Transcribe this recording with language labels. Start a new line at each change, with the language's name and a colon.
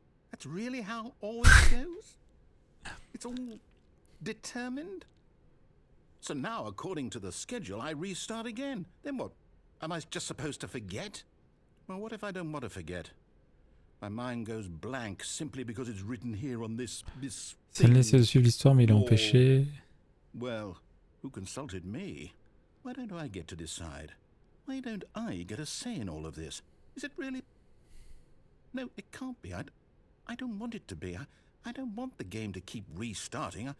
English: That's really how all it goes? It's all determined? So now, according to the schedule, I restart again. Then what? Am I just supposed to forget? Well, what if I don't want to forget? My mind goes blank simply because it's written here on this
French: Stanley essaie de suivre l'histoire, mais il est empêché.
English: Well, who consulted me? Why don't I get to decide? Why don't I get a say in all of this? Is it really? No, it can't be. I don't want it to be. I don't want the game to keep restarting.